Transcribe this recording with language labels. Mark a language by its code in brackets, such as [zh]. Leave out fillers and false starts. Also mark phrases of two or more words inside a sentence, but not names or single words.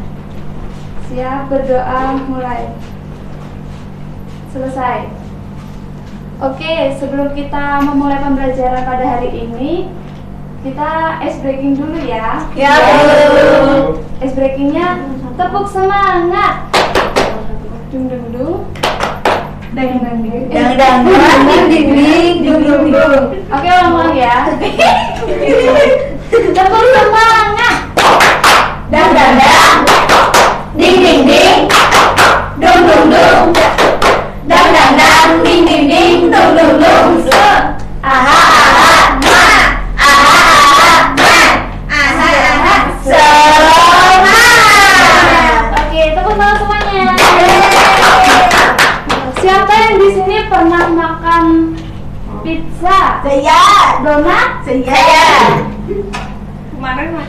[id] Siap, berdoa mulai. Selesai. Oke, sebelum kita memulai pembelajaran pada hari ini, kita [en] ice breaking [id] dulu ya. Ya, Bu. [en] Ice breakingnya [id] tepuk semangat. Dung dung dung. Dang dang ding. Dang dang dang ding ding dung dung dung. Oke, ulang ya. Tepuk semangat. Dang dang dang. Ding ding ding. Dung dung dung. Dang dang dang ding ding ding dung dung dung. Aha aha ma. Aha aha ma. Aha aha semangat. Oke, tepuk tangan semuanya. Siapa yang di sini pernah makan pizza, Saya. donat? Saya. Kemarin makan.